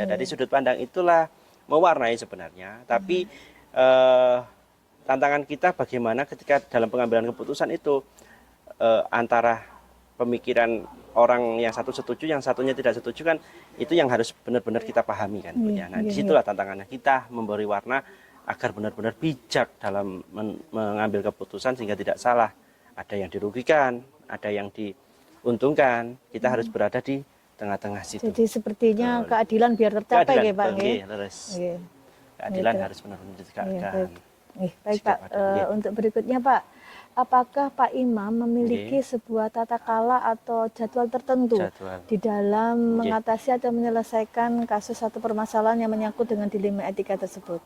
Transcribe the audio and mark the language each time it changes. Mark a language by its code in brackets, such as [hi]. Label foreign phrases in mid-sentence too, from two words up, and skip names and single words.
[id] Dari sudut pandang itulah mewarnai sebenarnya. Tapi tantangan kita bagaimana ketika dalam pengambilan keputusan itu antara pemikiran orang yang satu setuju, yang satunya tidak setuju kan, itu yang harus benar-benar kita pahami kan. Nah, disitulah tantangannya kita memberi warna agar benar-benar bijak dalam mengambil keputusan sehingga tidak salah. Ada yang dirugikan, ada yang diuntungkan. Kita harus berada di tengah-tengah situ. Jadi sepertinya keadilan biar tercapai nggih Pak nggih. Nggih. Keadilan Gitu. harus benar-benar Iya, ditegakkan. baik. Baik Sikap Pak, adil, nggih. untuk berikutnya Pak, apakah Pak Imam memiliki sebuah tata kala atau jadwal tertentu Jadwal. di dalam Nggih. mengatasi atau menyelesaikan kasus atau permasalahan yang menyangkut dengan dilema etika tersebut?